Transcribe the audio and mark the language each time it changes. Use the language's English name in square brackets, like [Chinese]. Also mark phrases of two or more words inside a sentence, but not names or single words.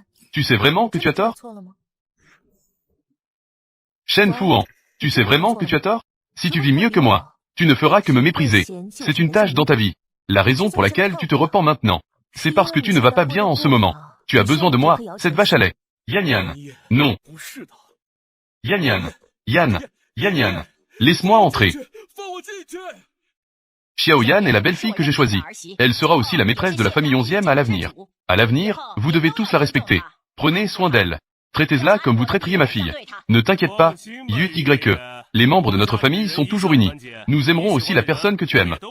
[French] Tu sais vraiment que tu as tort? Shen Fuan. Tu sais vraiment que tu as tort? Si tu vis mieux que moi, tu ne feras que me mépriser. C'est une tâche dans ta vie. La raison pour laquelle tu te repens maintenant, c'est parce que tu ne vas pas bien en ce moment. Tu as besoin de moi, cette vache à lait. Yan Yan. Non. Yan Yan. Yan. Yan Yan. Laisse-moi entrer. Xiao Yan est la belle-fille que j'ai choisie. Elle sera aussi la maîtresse de la famille 11e à l'avenir. À l'avenir, vous devez tous la respecter. Prenez soin d'elle. Traitez-la comme vous traiteriez ma fille. Ne t'inquiète pas, YE. Les membres de notre famille sont toujours unis. Nous aimerons aussi la personne que tu aimes.